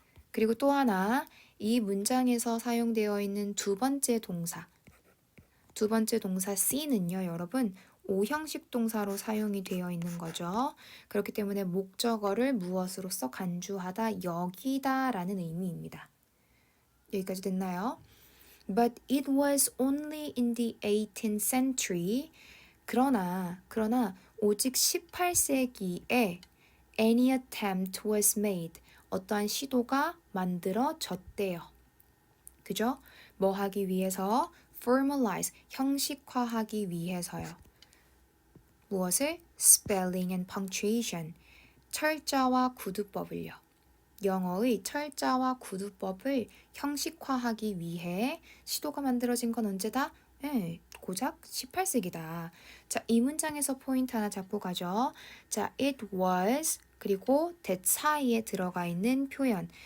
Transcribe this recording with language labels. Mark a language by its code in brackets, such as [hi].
[ko] 그리고 또 하나, 이 문장에서 사용되어 있는 두 번째 동사 C는요, 여러분, 5형식 동사로 사용이 되어 있는 거죠. 그렇기 때문에 목적어를 무엇으로써 간주하다, 여기다 라는 의미입니다. 여기까지 됐나요? [en] But it was only in the 18th century. [ko] 그러나 오직 18세기에 [en] any attempt was made. [ko] 어떠한 시도가 만들어졌대요. 그죠? 뭐 하기 위해서? formalize, 형식화하기 위해서요. 무엇을? [en] spelling and punctuation, [ko] 철자와 구두법을요. 영어의 철자와 구두법을 형식화하기 위해 시도가 만들어진 건 언제다? 고작 18세기다. 자, 이 문장에서 포인트 하나 잡고 가죠. 자, it was 그리고 that 사이에 들어가 있는 표현.